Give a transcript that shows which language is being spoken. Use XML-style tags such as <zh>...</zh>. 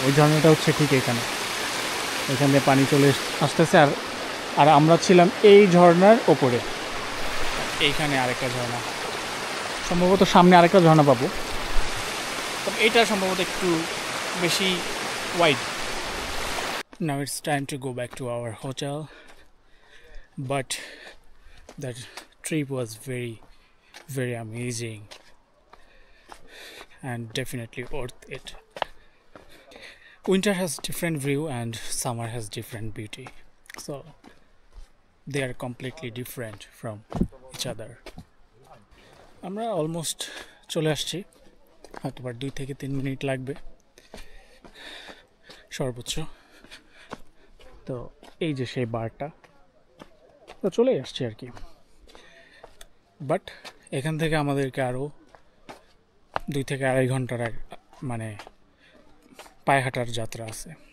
<bn>ওই ঝর্ণাটা হচ্ছে ঠিক এখানে পানি চলে আসতেছে। আর আমরা ছিলাম এই ঝর্ণার ওপরে। এইখানে আরেকটা ঝর্ণা, সম্ভবত সামনে আরেকটা ঝর্ণা পাবো, তবে এইটা সম্ভবত একটু বেশি wide.</bn> <en>Now it's time to go back to our hotel, but that trip was very, very amazing and definitely worth it. Winter has different view and summer has different beauty, so they are completely different from each other.</en> <bn>আমরা almost চলে আসছি, হয়তো 2 থেকে 3 minute লাগবে সর্বোচ্চ। তো এই যে সেই বারটা, তো চলে আসছি আর কি। বাট এখান থেকে আমাদেরকে আরও 2 থেকে 2.5 ঘন্টার মানে পায়ে হাঁটার যাত্রা আছে।</bn>